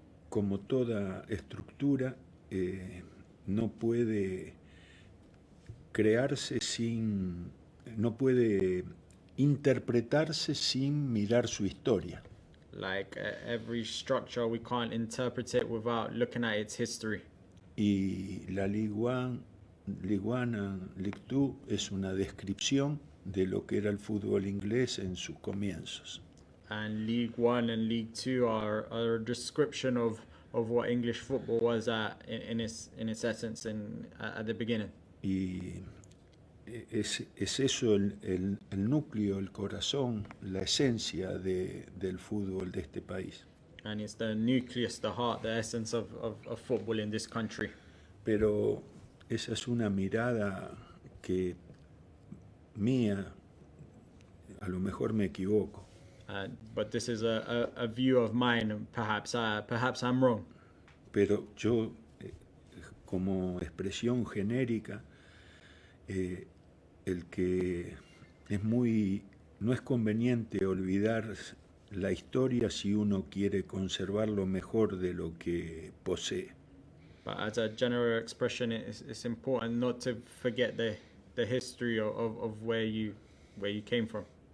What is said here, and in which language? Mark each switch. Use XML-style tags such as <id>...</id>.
<es>Como toda estructura, no puede crearse no puede interpretarse sin mirar su historia.</es> <en>Like every structure, we can't interpret it without looking at its history.</en> <es>Y la Ligue 1, Ligue 2 es una descripción de lo que era el fútbol inglés en sus comienzos.</es> <en>And League 1 and League 2 are a description of what English football was in its essence at the beginning.</en> <es>Y es eso el núcleo, el corazón, la esencia del fútbol de este país.</es> <en>And it's the nucleus, the heart, the essence of football in this country.</en> <es>Pero esa es una mirada que mía, a lo mejor me equivoco.</es> <en>But this is a view of mine. Perhaps I'm wrong.</en> <es>Pero yo, como expresión genérica, el que no es conveniente olvidar la historia si uno quiere conservar lo mejor de lo que posee.</es> <en>But as a general expression, it's important not to forget the history of where you came from.</en>